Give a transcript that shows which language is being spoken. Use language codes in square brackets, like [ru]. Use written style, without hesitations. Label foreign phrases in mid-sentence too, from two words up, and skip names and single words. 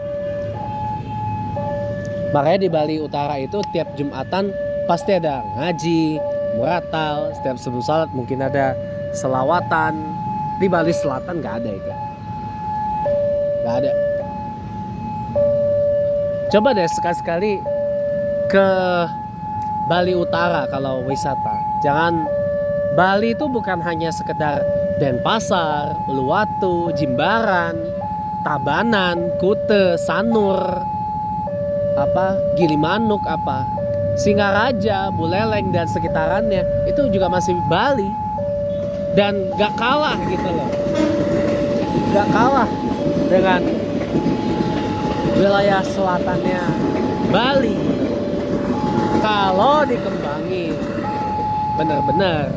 [id] Makanya di Bali Utara itu tiap Jumatan pasti ada ngaji, muratal, setiap sebelum salat mungkin ada selawatan. Di Bali Selatan nggak ada itu, nggak ada. Coba deh sekali-sekali ke Bali Utara kalau wisata. Jangan, Bali itu bukan hanya sekedar Denpasar, Uluwatu, Jimbaran, Tabanan, Kute, Sanur, Gilimanuk, Singaraja, Buleleng dan sekitarannya itu juga masih Bali. Dan gak kalah gitu loh, gak kalah dengan wilayah selatannya Bali kalau dikembangin bener-bener.